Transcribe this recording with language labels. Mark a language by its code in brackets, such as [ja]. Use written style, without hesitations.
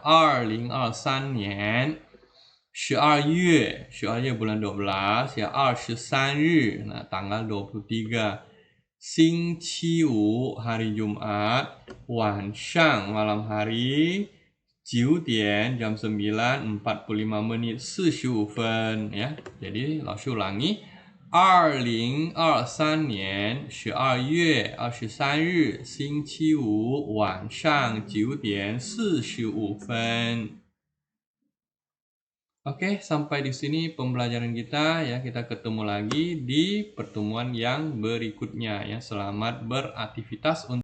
[id] 2023 年 12 月 bulan 12 ya, 23 日. Nah, tanggal 23. 星期五 hari Jumat, 晚上 malam hari, 9 点 jam 9.45 menit 45 分 ya. Jadi, 老师 ulangi. [zh] 2023年12月23日星期五晚上9点45分. [id] Oke, sampai di sini pembelajaran kita ya. Kita ketemu lagi di pertemuan yang berikutnya ya. Selamat beraktivitas untuk